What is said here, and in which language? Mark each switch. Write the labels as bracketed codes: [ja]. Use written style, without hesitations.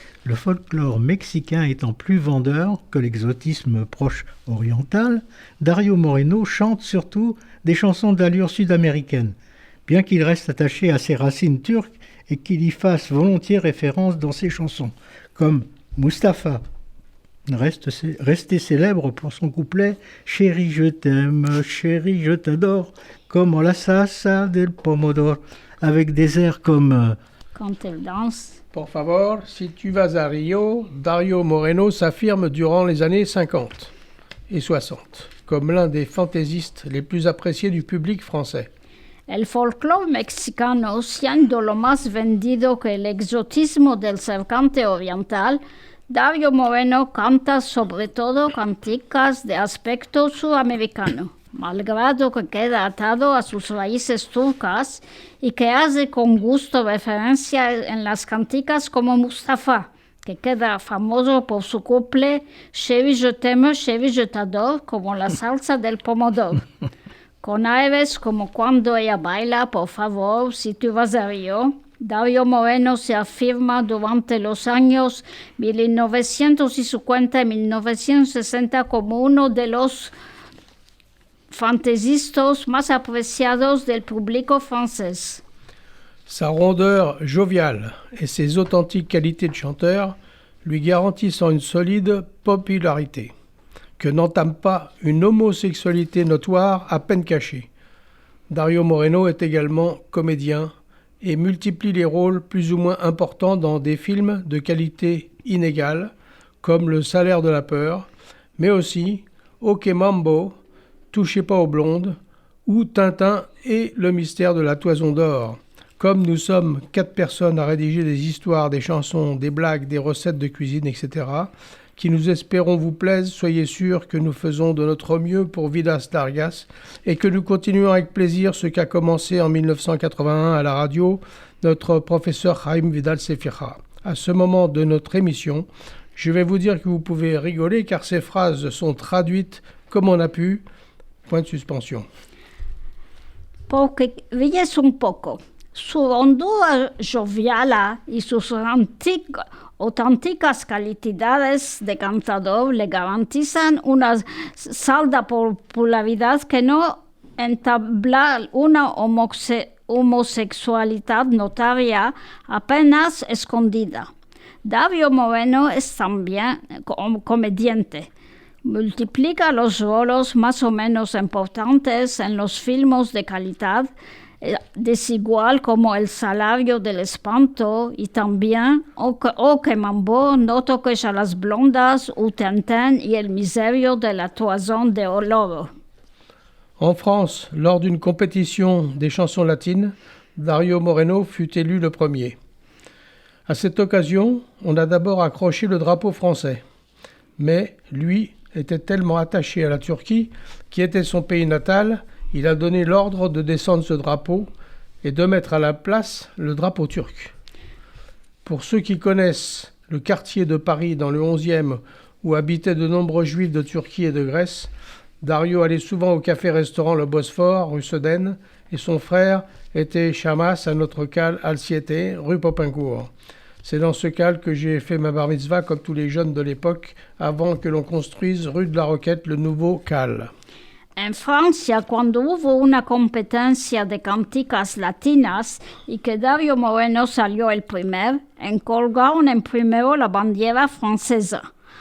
[fr] Le folklore mexicain étant plus vendeur que l'exotisme proche oriental, Dario Moreno chante surtout des chansons d'allure sud-américaine, bien qu'il reste attaché à ses racines turques et qu'il y fasse volontiers référence dans ses chansons, comme Mustapha, resté célèbre pour son couplet « Chérie, je t'aime, chérie, je t'adore », comme en la salsa del pomodoro, avec des airs comme Quand il danse. Por favor, si tu vas à Rio, Dario Moreno s'affirme durant les années 50 et 60 comme l'un des fantaisistes les plus appréciés du public français. [lad] El folclore mexicano, siendo lo más vendido que el exotismo del cercante oriental, Dario Moreno canta sobre todo canticas de aspecto sudamericano, malgrado que queda atado a sus raíces turcas y que hace con gusto referencia en las canticas como Mustapha, que queda famoso por su couple [fr] Chérie je t'aime, chérie je t'adore, [lad] como la salsa del pomodoro. Con aires como cuando ella baila, por favor, si tu vas a Río, Dario Moreno se afirma durante los años 1950 y 1960 como uno de los fantaisistas más apreciados del público francés. [fr] Sa rondeur joviale et ses authentiques qualités de chanteur lui garantissent une solide popularité, que n'entame pas une homosexualité notoire à peine cachée. Dario Moreno est également comédien et multiplie les rôles plus ou moins importants dans des films de qualité inégale, comme Le Salaire de la peur, mais aussi Ok Mambo, Touchez pas aux blondes, ou Tintin et Le mystère de la toison d'or. Comme nous sommes 4 personnes à rédiger des histoires, des chansons, des blagues, des recettes de cuisine, etc., qui nous espérons vous plaisent, soyez sûrs que nous faisons de notre mieux pour Vidas Largas et que nous continuons avec plaisir ce qu'a commencé en 1981 à la radio notre professeur Jaime Vidal Sefira. À ce moment de notre émission, je vais vous dire que vous pouvez rigoler car ces phrases sont traduites comme on a pu. Point de suspension. [lad] Porque ríes un poco. Su hondura jovial y sus auténticas calidades de cantador le garantizan una salda popularidad que no entabla una homosexualidad notoria apenas escondida. Dario Moreno es también comediante. Multiplica los roles más o menos importantes en los filmes de calidad, desigual como El salario del espanto y también O que Mambo, No toques a las blondas, ou Tintin y El misterio de la toison d'or. [fr] En France, lors d'une compétition des chansons latines, Dario Moreno fut élu le premier. À cette occasion, on a d'abord accroché le drapeau français. Mais lui était tellement attaché à la Turquie, qui était son pays natal, il a donné l'ordre de descendre ce drapeau et de mettre à la place le drapeau turc. Pour ceux qui connaissent le quartier de Paris dans le 11e où habitaient de nombreux juifs de Turquie et de Grèce, Dario allait souvent au café-restaurant Le Bosphore, rue Sedaine, et son frère était Chamas à notre cale Alciete, rue Popincourt. C'est dans ce cale que j'ai fait ma bar mitzvah comme tous les jeunes de l'époque, avant que l'on construise rue de la Roquette le nouveau cale. [lad] En Francia, cuando hubo una competencia de canticas latinas y que Dario Moreno salió el primer, encolgaron en primero la bandera francesa.